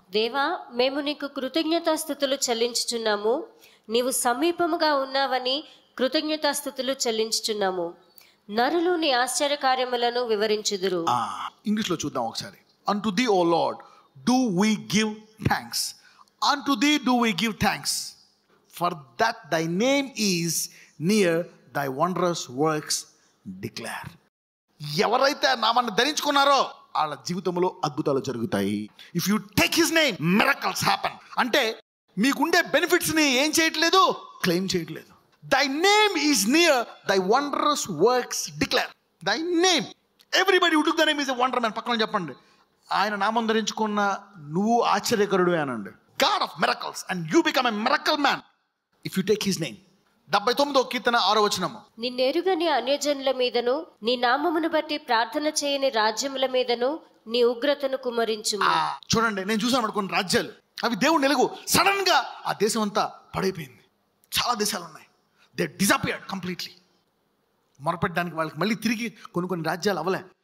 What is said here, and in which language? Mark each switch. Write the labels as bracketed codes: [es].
[te] దేవా, మేము నీకు కృతజ్ఞతాస్తుతులు చెల్లించుచున్నాము. నీవు సమీపముగా ఉన్నావని కృతజ్ఞతాస్తుతులు చెల్లించుచున్నాము. నరులు నీ ఆశ్చర్య కార్యములను వివరించుదురు. ఇంగ్లీష్ లో చూద్దాం ఒకసారి. [en] Unto thee, O Lord, do we give thanks. Unto thee do we give thanks, for that thy name is near, thy wondrous works declare. [te] ఎవరైతే నామాన్ని ధరించుకున్నారో వాళ్ళ జీవితంలో అద్భుతాలు జరుగుతాయి. [en] If you take his name, miracles happen. [te] అంటే మీకుండే benefits ని ఏం చేయట్లేదు, క్లెయిమ్ చేయట్లేదు. [en] Thy name is near, thy wondrous works declare. Thy name, everybody who took the name is a wonder man. [te] పక్కన చెప్పండి, ఆయన నామం ధరించుకున్న నువ్వు ఆశ్చర్యకరుడు అనండి. [en] God of miracles, and you become a miracle man if you take his name. [te] 79 కీర్తన 6వ వచనం. నిన్నెరుగని అన్యజనుల మీదను నీ నామమును బట్టి ప్రార్థన చేయని రాజ్యముల మీదను నీ ఉగ్రతను కుమ్మరించుము. చూడండి, నేను చూసాను అనుకున్న రాజ్యాలు అవి దేవుని వెలుగు సడన్ గా ఆ దేశం అంతా పడైపోయింది. చాలా దేశాలు ఉన్నాయి, [en] They disappeared completely. [te] మొరపెట్టడానికి వాళ్ళకి మళ్ళీ తిరిగి కొన్ని రాజ్యాలు అవ్వలే.